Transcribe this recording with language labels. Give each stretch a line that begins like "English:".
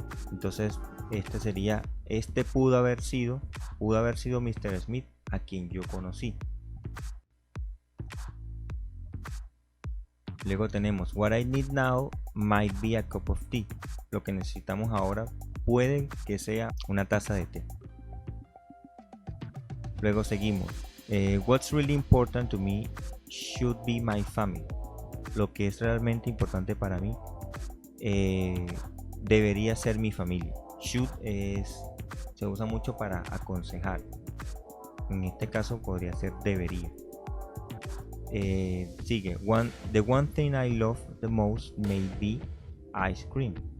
Spanish: Entonces este pudo haber sido Mr. Smith a quien yo conocí. Luego tenemos
English: What I need now might be a cup of tea.
Spanish: Lo que necesitamos ahora puede que sea una taza de té. Luego seguimos.
English: What's really important to me should be my family.
Spanish: Lo que es realmente importante para mí debería ser mi familia. Should se usa mucho para aconsejar. En este caso podría ser debería. Sigue.
English: The one thing I love the most may be ice cream.